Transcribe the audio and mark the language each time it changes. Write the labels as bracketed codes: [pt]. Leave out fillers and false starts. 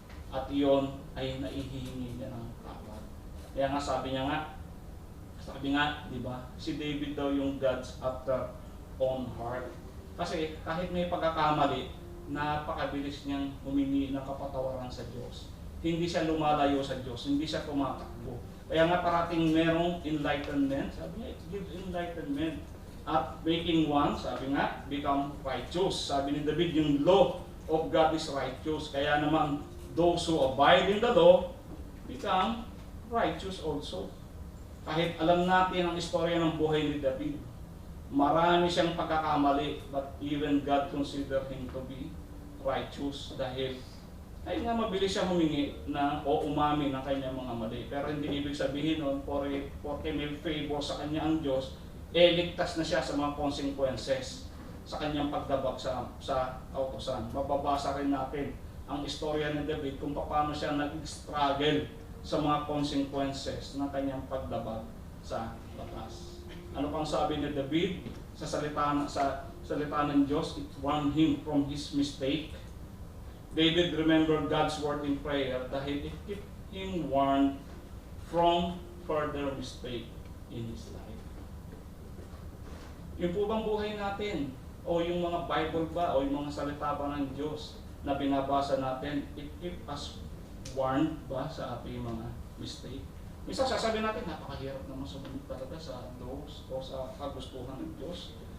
[tl] At iyon ay naihihingi niya ng tawad. Kaya nga sabi nga, di ba, si David daw yung [en] God's after own heart. [tl] Kasi kahit may pagkakamali, napakabilis niyang humingi ng kapatawaran sa Diyos. Hindi siya lumalayo sa Diyos, hindi siya tumatakbo. Kaya nga parating merong enlightenment. Sabi niya, [en] it gives enlightenment. At making one, [tl] sabi nga, [en] become righteous. [tl] Sabi ni David, yung [en] law of God is righteous. [tl] Kaya naman, [en] those who abide in the law become righteous also. [tl] Kahit alam natin ang istorya ng buhay ni David, marami siyang pagkakamali, [en] but even God consider him to be righteous [tl] dahil ay nga mabilis siya humingi o umami ng kanyang mga mali. Pero hindi ibig sabihin nun, porque may favor sa kanya ang Diyos, ligtas na siya sa mga consequences sa kanyang pagdabag sa kautusan. Mababasa rin natin ang istorya ni David kung paano siya nag-struggle sa mga consequences ng kanyang pagdabag sa batas. Ano pang sabi ni David sa salita ng Diyos? [en] It warned him from his mistake. David remembered God's word in prayer dahil it kept him warned from further mistake in his life. [tl] Yung po bang buhay natin, o yung mga Bible ba, o yung mga salita ba ng Diyos na binabasa natin, [en] it keep us warned [tl] ba sa ating mga mistake? Minsan sasabihin natin, napakahirap naman sumunod talaga sa laws o sa kagustuhan ng Diyos.